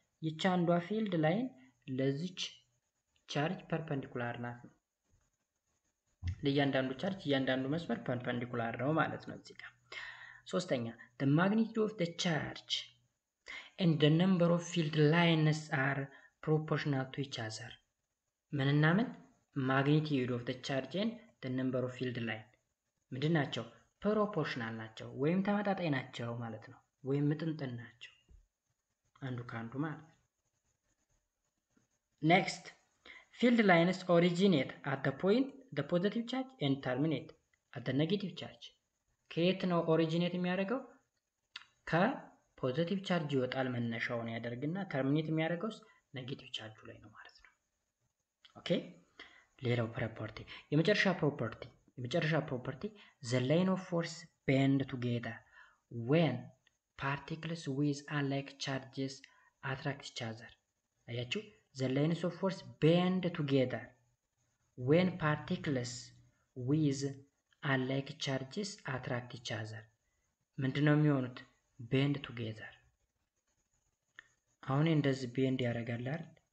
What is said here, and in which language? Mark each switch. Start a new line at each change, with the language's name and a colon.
Amharic: ይቺ አንዷ ፊልድ ላይን ለዚች ቻርጅ ፐርፐንዲኩላር ናት ነው። ለእያንዳንዱ ቻርጅ እያንዳንዱ መስመር ፐርፐንዲኩላር ነው ማለት ነው እዚህ ጋር። ሶስተኛ
English: the magnitude of the charge and the number of field lines are proportional to each other።
Amharic: ምንና ምን?
English: magnitude of the charge and the number of field line
Amharic: ምንድን ናቸው? ፕሮፖርሽናል ናቸው ወይም ተመጣጣኝ ናቸው ማለት ነው። ወይም ምጥንጥን ናቸው አንዱ ከአንዱ ማለት ነው። ኔክስት
English: field lines originate at the point the positive charge and terminate at the negative charge።
Amharic: ከየት ነው ኦሪጂኔት የሚያደርገው? ከፖዚቲቭ ቻርጅ ይወጣል መነሻውን ያደርግና ተርሚኔት የሚያደርገው ኔጌቲቭ ቻርጁ ላይ ነው ማለት ነው። ኦኬ። ሌላው ፕሮፐርቲ የመጨረሻ ፕሮፐርቲ
English: the line of force bend together when particles with unlike charges attract each other።
Amharic: አያችሁ?
English: the lines of force bend together when particles with unlike charges attract each other።
Amharic: ምንድነው የሚሆኑት?
English: bend together።
Amharic: አሁን እንደዚህ ቤንድ ያደርጋል አይደል?